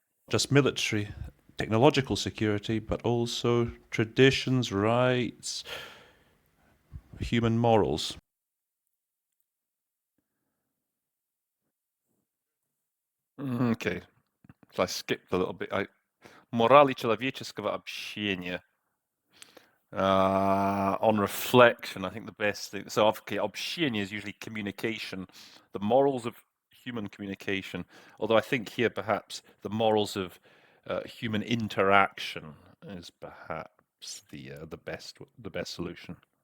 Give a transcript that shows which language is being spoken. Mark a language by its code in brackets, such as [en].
[en] Just military, technological security, but also traditions, rights, human morals. Okay, so I skipped a little bit. [ru] Морали человеческого общения. [en] On reflection, I think the best thing. So, okay, общение is usually communication, the morals of human communication. Although I think here perhaps the morals of human interaction is perhaps the best solution.